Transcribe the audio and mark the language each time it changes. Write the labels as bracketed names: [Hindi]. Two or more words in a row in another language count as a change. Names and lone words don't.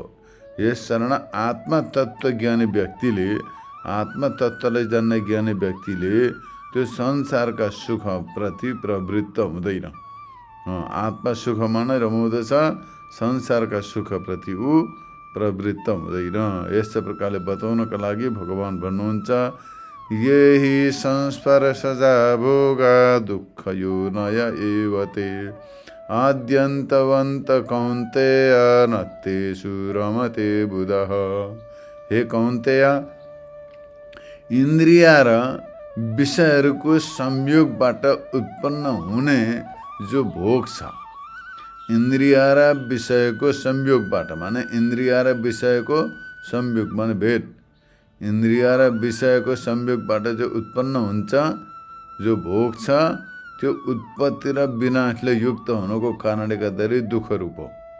[Nepali] यस कारण आत्मतत्त्व ज्ञानी व्यक्तिले, आत्मतत्त्वलाई जान्ने ज्ञानी व्यक्तिले त्यो संसारका सुख प्रति प्रवृत्त हुँदैन। आत्मा सुखमा नै रमाउँदछ, संसारका सुखप्रति ऊ प्रवृत्त हुँदैन। यस्तो प्रकारले बताउनका लागि भगवान भन्नुहुन्छ, [Sanskrit] यही संस्पर्शजा भोगा दुःख यो नय एवते आद्यन्तवन्त कौन्तेय नत्तेषु रमते बुधः। [Nepali] हे कौन्तेय, इन्द्रिय र विषयहरूको संयोगबाट उत्पन्न हुने जो भोग छ, इन्द्रिय र विषयको संयोगबाट, माने इन्द्रिय र विषयको संयोग माने भेद, इन्द्रिय र विषयको संयोगबाट जो उत्पन्न हुन्छ जो भोग छ, त्यो उत्पत्ति र विनाशले युक्त हुनुको कारणले गर्दाखेरि दुःख रूप हो।